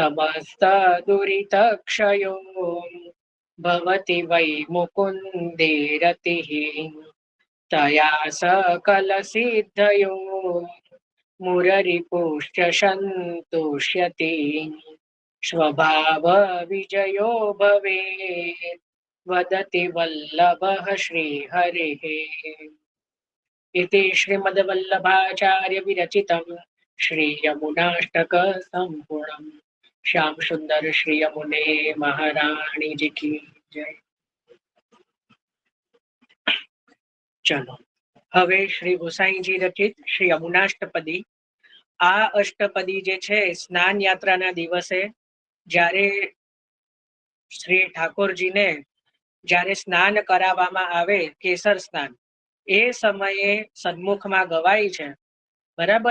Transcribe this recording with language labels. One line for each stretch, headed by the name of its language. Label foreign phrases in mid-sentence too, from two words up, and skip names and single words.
Sanskrit: समस्त दुरितक्षयो भवति वै मुकुन्दे रतिः तया सकलसिद्धयो मुररिपुश्च सन्तुष्यति स्वभावविजयो भवेत् वदति वल्लभः श्रीहरिः। इति श्रीमद्वल्लभाचार्य विरचितं श्रीयमुनाष्टक संपूर्णम्।
Hindi: श्याम सुंदर श्री यमुने महारानी जी की जय।
Gujarati: चलो હવે શ્રી ગુસાઈજી રચિત શ્રી યમુનાષ્ટપદી। આ અષ્ટપદી જે છે સ્નાન યાત્રાના દિવસે જ્યારે શ્રી ઠાકોરજીને જ્યારે સ્નાન કરાવવામાં આવે કેસર સ્નાન એ સમયે સન્મુખમાં ગવાય છે, બરાબર।